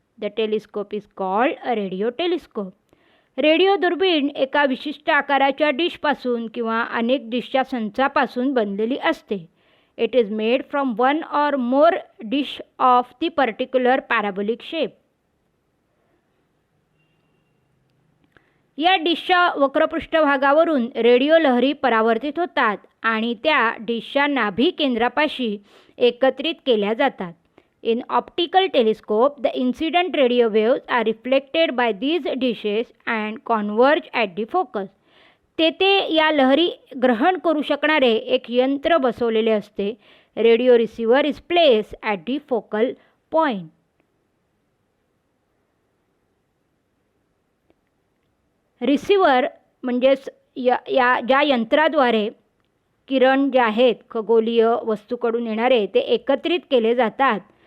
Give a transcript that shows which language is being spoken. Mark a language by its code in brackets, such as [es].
[en] The telescope is called a radio telescope. [mr] Radio दुर्बीण एका विशिष्ट आकाराच्या डिशपासून किंवा अनेक डिशच्या संचापासून बनलेली असते. [en] It is made from one or more dish of the particular parabolic shape. [mr] या डिशच्या वक्रपृष्ठभागावरून रेडिओ लहरी परावर्तित होतात आणि त्या डिशच्या नाभी केंद्रापाशी एकत्रित केल्या जातात. [en] In optical telescope, the incident radio waves are reflected by these dishes and converge at the focus. [mr] तेथे या लहरी ग्रहण करू शकणारे एक यंत्र बसवलेले असते. [en] Radio receiver is place at the focal point. [mr] Receiver म्हणजेच ज्या यंत्राद्वारे किरण जे आहेत खगोलीय वस्तूकडून येणारे ते एकत्रित केले जातात.